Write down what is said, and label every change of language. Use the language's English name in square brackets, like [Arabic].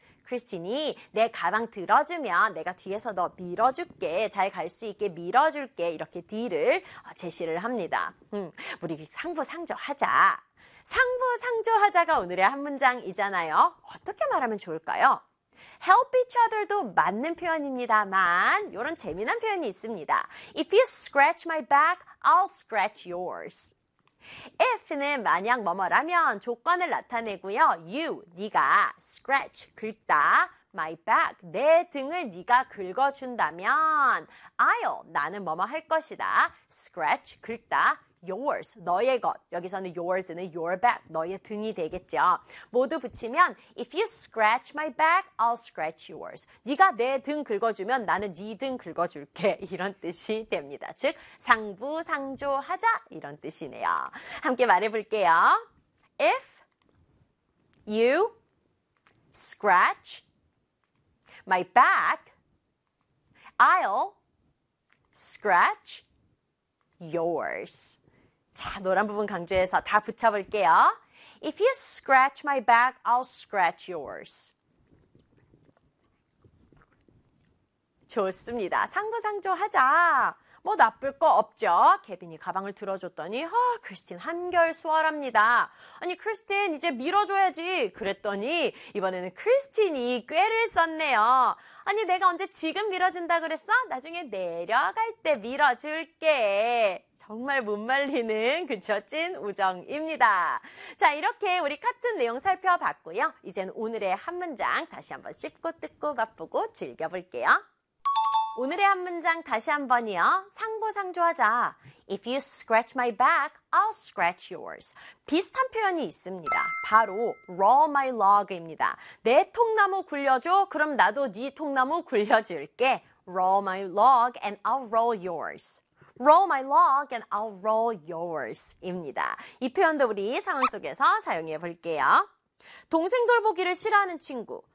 [Korean] 크리스틴이 내 가방 들어주면 내가 뒤에서 너 밀어줄게. 잘갈수 있게 밀어줄게. 이렇게 딜을 제시를 합니다. 우리 상부상조 하자. 상부상조하자가 오늘의 한 문장이잖아요. 어떻게 말하면 좋을까요? Help each other도 맞는 표현입니다만, 이런 재미난 표현이 있습니다. [English] If you scratch my back, I'll scratch yours. [Korean] If는 만약 뭐뭐라면 조건을 나타내고요. You, 네가 scratch, 긁다. My back, 내 등을 네가 긁어준다면, I'll, 나는 뭐뭐 할 것이다. Scratch, 긁다. Yours, 너의 것. 여기서는 yours는 your back, 너의 등이 되겠죠. 모두 붙이면 If you scratch my back, I'll scratch yours. 네가 내등 긁어주면 나는 네등 긁어줄게. 이런 뜻이 됩니다. 즉, 상부상조하자. 이런 뜻이네요. 함께 말해볼게요. [English] If you scratch my back, I'll scratch yours. [Korean] 자, 노란 부분 강조해서 다 붙여볼게요. [English] If you scratch my back, I'll scratch yours. [Korean] 좋습니다. 상부상조 하자. 뭐 나쁠 거 없죠? 케빈이 가방을 들어줬더니, 크리스틴 한결 수월합니다. 아니, 크리스틴, 이제 밀어줘야지. 그랬더니, 이번에는 크리스틴이 꾀를 썼네요. 아니, 내가 언제 지금 밀어준다 그랬어? 나중에 내려갈 때 밀어줄게. 정말 못 말리는 그 젖진 우정입니다. 자, 이렇게 우리 같은 내용 살펴봤고요. 이제는 오늘의 한 문장 다시 한번 씹고 뜯고 맛보고 즐겨볼게요. 오늘의 한 문장 다시 한 번이요. 상부상조하자. [English] If you scratch my back, I'll scratch yours. [Korean] 비슷한 표현이 있습니다. 바로 roll my log입니다. 내 통나무 굴려줘. 그럼 나도 네 통나무 굴려줄게. [English] Roll my log and I'll roll yours. Roll my log and I'll roll yours입니다. [Korean] 이 표현도 우리 상황 속에서 사용해 볼게요. 동생 돌보기를 싫어하는 친구.